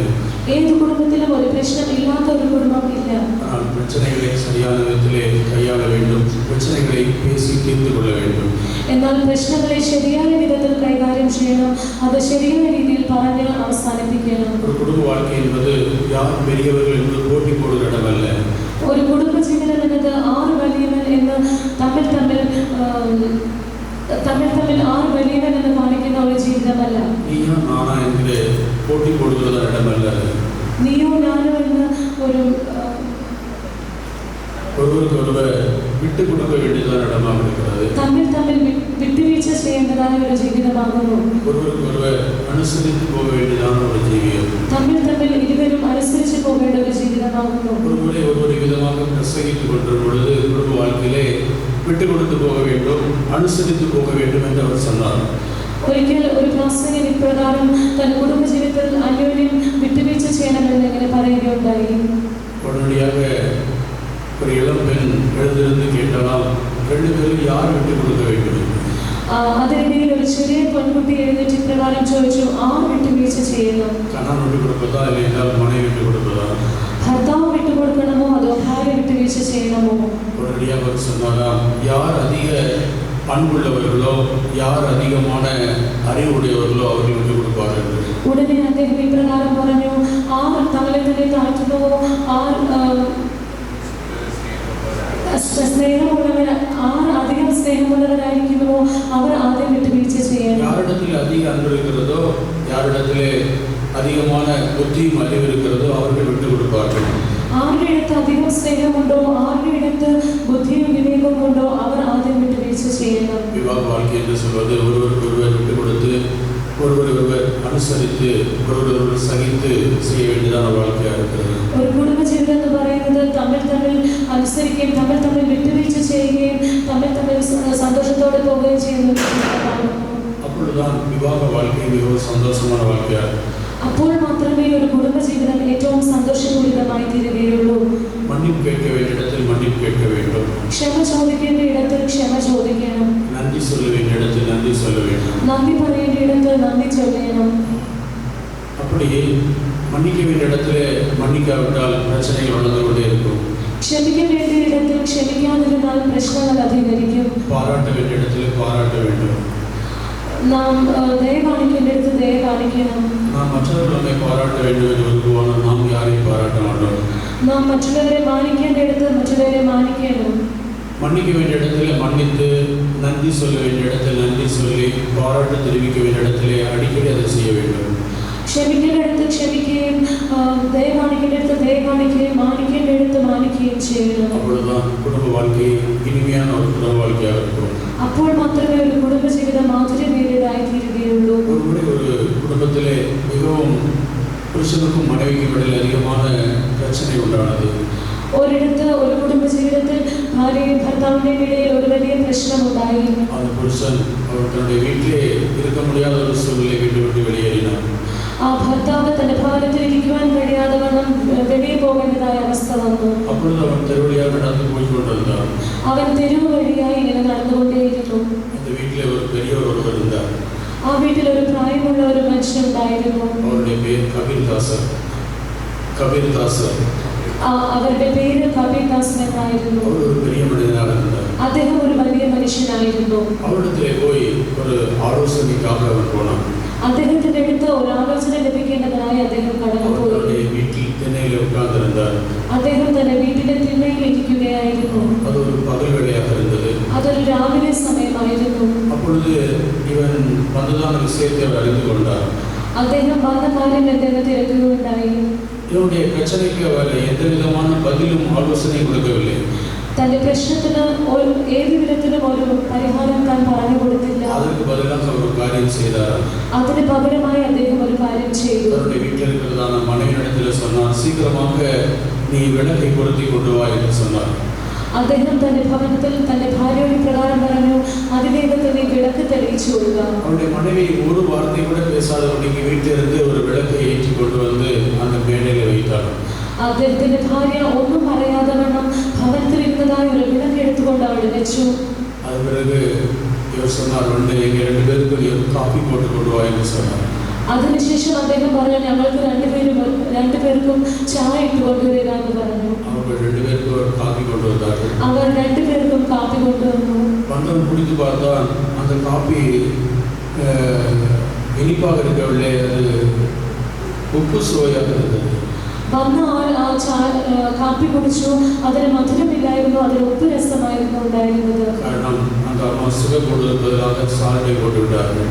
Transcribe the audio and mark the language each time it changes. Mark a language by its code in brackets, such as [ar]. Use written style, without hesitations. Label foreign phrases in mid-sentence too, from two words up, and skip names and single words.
[ml] ഏത് കുടുംബത്തിലും ഒരു പ്രശ്നം ഇല്ലാത്ത ഒരു കുടുംബം ഇല്ല. [ta] ஆனால் பிரச்சனைகளை சரியான விதத்திலே கையாள வேண்டும், பிரச்சனைகளை பேசி தீர்த்து கொள்ள வேண்டும். [ml] എന്നാൽ പ്രശ്നങ്ങളെ ശരിയായ വിധത്തിൽ കൈകാര്യം ചെയ്യണം, അത് ശരിയായ രീതിയിൽ പറഞ്ഞ് അവസാനിപ്പിക്കണം. [ta] ஒரு குடும்ப வாழ்க்கை என்பது யார் பெரியவர்கள் என்று போட்டி போடுகிற இடமல்ல. [ml] ഒരു കുടുംബ ജീവിതം എന്നത് ആറ് വലിയവൻ എന്ന് തമ്മിൽ ആറ് വലിയവൻ എന്ന് കാണിക്കുന്ന ഒരു ജീവിതമല്ല. [ta] நீயோ நானா என்று போட்டி போடுகிற இடமல்ல. [ml] നീയോ ഞാനോ എന്ന് ഒരു [ta] ஒருவருக்கொருவர் விட்டு கொடுக்க வேண்டியதான இடமாக இருக்கிறது. [ml] തമ്മിൽ വിട്ടുവീഴ്ച ചെയ്യേണ്ടതായ ഒരു ജീവിതമാകുന്നു. [ta] ஒருவருக்கொருவர் அனுசரித்து போக வேண்டியதான ஒரு ஜீவியம். [ml] തമ്മിൽ ഇരുവരും അനുസരിച്ച് പോകേണ്ട ஒரு ജീവിതമാകുന്നു. [ta] ஒருவரை ஒவ்வொரு விதமாக பிரசங்கித்துக் கொண்டிருக்கும் பொழுது குடும்ப வாழ்க்கையிலே விட்டு கொடுத்து போக வேண்டும், அனுசரித்து போக வேண்டும் என்று அவர் சொன்னார். [ml] ഒരിക്കൽ ഒരു പ്രാസംഗികൻ ഇപ്രകാരം തന്റെ കുടുംബ ജീവിതത്തിൽ അന്യോന്യം വിട്ടുവീഴ്ച ചെയ്യണമെന്ന് ഇങ്ങനെ പറയുകയുണ്ടായി. [ta] உடனடியாக ஒரு இளம் பெண் எழுந்திருந்து கேட்டால், 2 பேரும் யார் விட்டு கொடுக்க வேண்டும்? [ml] അതിനിടയിൽ ഒരു ചെറിയ പെൺകുട്ടി എഴുന്നേറ്റ് ഇപ്രകാരം ചോദിച്ചു, ആർ വിട്ടുവീഴ്ച ചെയ്യണം? [ta] கணவன் விட்டு கொடுப்பதா இல்லை என்றால் மனைவி விட்டு கொடுப்பதா? [ml] ഭർത്താവ് വിട്ടുകൊടുക്കണമോ അതോ ഭാര്യ വിട്ടുവീഴ്ച ചെയ്യണമോ? [ta] உடனடியாக அவர் சொன்னாராம், யார் அதிக பண்புள்ளவர்களோ, யார் அதிகமான அறிவுடையவர்களோ அவர்கள் விட்டு கொடுப்பார்கள். [ml] ഉടനെ അദ്ദേഹം ഇപ്രകാരം പറഞ്ഞു, ആർ തങ്ങളെ തന്നെ താഴ്ത്തുന്നുവോ, ആർ അധികം സ്നേഹമുള്ളവരായിരിക്കുന്നുവോ അവർ ആദ്യം വിട്ടുവീഴ്ച ചെയ്യണം. [ta] யாரிடத்தில் அதிக அன்பு இருக்கிறதோ, யாரிடத்திலே அதிகமான புத்தியும் அறிவு இருக்கிறதோ அவர்கள் விட்டு கொடுப்பார்கள். [ml] ആരുടെ അടുത്ത് അധികം സ്നേഹമുണ്ടോ, ആരുടെ അടുത്ത് ബുദ്ധിയും വിവേകവും ഉണ്ടോ അവർ ആദ്യം വിട്ടുവീഴ്ച ചെയ്യണം. [ta] விவாக வாழ்க்கை என்று சொல்வது ஒருவருக்கொருவர் விட்டு கொடுத்து, ஒருவருக்கொருவர் அனுசரித்து, ஒருவருக்கொருவர் சகித்து செய்ய வேண்டியதான வாழ்க்கையாக இருக்கிறது. [ml] ഒരു കുടുംബ ജീവിതം എന്ന് പറയുന്നത് തമ്മിൽ അനുസരിക്കുകയും തമ്മിൽ വിട്ടുവീഴ്ച ചെയ്യുകയും തമ്മിൽ സന്തോഷത്തോടെ പോവുകയും ചെയ്യുന്ന ഒരു ജീവിതമാണ്. [ta] அப்பொழுதுதான் விவாக வாழ்க்கை மிகவும் சந்தோஷமான வாழ்க்கையாக. [ml] അപ്പോൾ മാത്രമേ ഒരു കുടുംബ ജീവിതം ഏറ്റവും സന്തോഷപൂരിതമായി തീരുകയുള്ളൂ. [ta] மன்னிப்பு கேட்க வேண்டிய இடத்தில் மன்னிப்பு கேட்க வேண்டும். [ml] ക്ഷമ ചോദിക്കേണ്ട ഇടത്തിൽ ക്ഷമ ചോദിക്കണം. [ta] நன்றி சொல்ல வேண்டிய இடத்தில் நன்றி சொல்ல வேண்டும். [ml] നന്ദി പറയേണ്ട ഇടത്ത് നന്ദി ചൊല്ലണം. [ta] அப்படியே மன்னிக்க வேண்டிய இடத்திலே மன்னிக்காவிட்டால் பிரச்சனைகள் வளர்ந்து கொண்டே இருக்கும். [ml] ക്ഷമിக்க വേണ്ടിയ ഇടത്തിൽ ക്ഷമിക്കാതിരുന്നാൽ പ്രശ്നങ്ങൾ അധികരിക്കും. [ta] பாராட்ட வேண்டிய இடத்திலே பாராட்ட வேண்டும். [ml] നാം ദയ കാണിക്കേണ്ട ഇടത്ത് ദയ കാണിക്കണം. [ta] நாம் மற்றவர்கள் நம்மை பாராட்ட வேண்டும் என்று விரும்புவான நாம் யாரையும் பாராட்ட மாட்டோம். [ml] നാം മറ്റുള്ളവരെ മാനിക്കേണ്ട ഇടത്ത് മറ്റുള്ളവരെ മാനിക്കണം. [ta] மன்னிக்க வேண்டிய இடத்திலே மன்னித்து, நன்றி சொல்ல வேண்டிய இடத்தில் நன்றி சொல்லி, பாராட்டு தெரிவிக்க வேண்டிய இடத்திலே அடிக்கடி அதை செய்ய வேண்டும். [ml] ക്ഷമിക്കേണ്ട ഇടത്ത് ക്ഷമിക്കുകയും ദയ കാണിക്കേണ്ട ഇടത്ത് ദയ കാണിക്കുകയും മാനിക്കേണ്ട ഇടത്ത് മാനിക്കുകയും ചെയ്യണം. [ta] அப்பொழுதுதான் குடும்ப வாழ்க்கை இனிமையான ஒரு குடும்ப வாழ்க்கையாக இருக்கும். [ml] അപ്പോൾ മാത്രമേ ഒരു കുടുംബ ജീവിതം മാധുര്യമേറിയതായി തീരുകയുള്ളൂ. [ta] ஒருமுறை ஒரு குடும்பத்திலே மிகவும் புருஷனுக்கும் மனைவிக்கும் இடையில் அதிகமான பிரச்சனை உண்டானது. [ml] ഒരിടത്ത് ഒരു കുടുംബ ജീവിതത്തിൽ ഭാര്യയും ഭർത്താവിന്റെയും ഇടയിൽ ഒരു വലിയ പ്രശ്നമുണ്ടായി. [ta] அந்த புருஷன் அவர் தன்னுடைய வீட்டிலே இருக்க முடியாத ஒரு சூழ்நிலை வீட்டை விட்டு வெளியேறினார். [ml] ആ ഭർത്താവ് തന്റെ ഭവനത്തിൽ ഇരിക്കുവാൻ കഴിയാതെ വണ്ണം വെളിയെ പോകേണ്ടതായ അവസ്ഥ വന്നു. [ta] அப்பொழுது அவன் தெருவழியாக நடந்து போய் கொண்டிருந்தார். [ml] അവൻ തെരുവ് വഴിയായി ഇങ്ങനെ നടന്നുകൊണ്ടേയിരുന്നു. [ta] அந்த வீட்டிலே ஒரு பெரியவர் ஒருவர் இருந்தார். [ml] ആ വീട്ടിൽ ഒരു പ്രായമുള്ള ഒരു മനുഷ്യനുണ്ടായിരുന്നു. [ta] அவருடைய பேர் கபீர்தாசர். [ml] അവരുടെ പേര് കബീർദാസൻ എന്നായിരുന്നു. [ta] அவர் ஒரு பெரிய மனிதனாக இருந்தார். [ml] അദ്ദേഹം ഒരു വലിയ മനുഷ്യനായിരുന്നു. [ta] அவரிடத்திலே போய் ஒரு ஆலோசனைக்காக அவர் போனார். [ml] അദ്ദേഹത്തിന്റെ അടുത്ത് ഒരു ആലോചന ലഭിക്കേണ്ടതായി അദ്ദേഹം കടന്നുപോയി. [ta] அவருடைய வீட்டில் திண்ணையிலே உட்கார்ந்திருந்தார். [ml] അദ്ദേഹം തന്റെ വീട്ടിലെ തിണ്ണയിൽ ഇരിക്കുകയായിരുന്നു. [ta] அது ஒரு பகல் வேளையாக இருந்தது. [ml] അതൊരു രാവിലെ സമയമായിരുന്നു. [ta] அப்பொழுது இவன் வந்ததான விஷயத்தை அவர் அறிந்து கொண்டார். [ml] അദ്ദേഹം വന്ന കാര്യം അദ്ദേഹം തിരക്കുകയുണ്ടായി. [ta] இவனுடைய பிரச்சனைக்கு அவர் எந்த விதமான பதிலும் ஆலோசனை கொடுக்கவில்லை. [ml] തന്റെ പ്രശ്നത്തിന് ഏത് വിധത്തിലും ഒരു പരിഹാരം താൻ പറഞ്ഞു കൊടുത്തില്ല. [ta] அதற்கு பதிலாக ஒரு காரியம் செய்தார். [ml] അതിന് പകരമായി അദ്ദേഹം ഒരു കാര്യം ചെയ്തു. [ta] அவருடைய வீட்டில் இருக்கிறதான மனைவியிடத்தில் சொன்னார், சீக்கிரமாக நீ விளக்கை பொருத்தி கொண்டு வா என்று சொன்னார். [ml] അദ്ദേഹം തന്റെ ഭവനത്തിൽ തന്റെ ഭാര്യയോട് പ്രകാരം പറഞ്ഞു, അതിവേഗത്തിൽ നീ വിളക്ക് തെളിയിച്ചു കൊടുക്കുക. [ta] அவருடைய மனைவி ஒரு வார்த்தை கூட பேசாதபடிக்கு வீட்டிலிருந்து ஒரு விளக்கை ஏற்றி கொண்டு வந்து அந்த மேடையில் வைத்தார். [ml] അദ്ദേഹത്തിന്റെ ഭാര്യ ഒന്നും പറയാതെ വണ്ണം ഭവനത്തിൽ ഇരുന്നതായ ഒരു വിളക്ക് എടുത്തുകൊണ്ടാണ് അയച്ചു. [ta] அது பிறகு இவர் சொன்னார், வந்து எங்கள் 2 பேருக்கு நீ காஃபி போட்டு கொண்டு வா என்று சொன்னார். [ml] അതിനുശേഷം അദ്ദേഹം പറഞ്ഞു, ഞങ്ങൾക്ക് രണ്ടുപേർക്കും ചായ ഇട്ട് കൊണ്ടുവരിക എന്ന് പറഞ്ഞു. [ta] அவர்கள் 2 பேருக்கு ஒரு காஃபி கொண்டு வந்தார்கள். [ml] അവർ 2 പേർക്കും കാപ്പി കൊണ്ടുവന്നു. [ta] வந்தவன் குடித்து பார்த்தான், அந்த காஃபி இனிப்பாக இருக்கவில்லை, அது உப்பு சுவையாக இருந்தது. [ml] വന്ന ആൾ ആ കാപ്പി കുടിച്ചു. അതിന് മധുരമില്ലായിരുന്നു, അതിന് ഉപ്പ് രസമായിരുന്നു ഉണ്ടായിരുന്നത്. [ta] കാരണം அந்த அம்மா சுகர் போடுவதற்காக சால்ட்டை போட்டு விட்டார்கள்.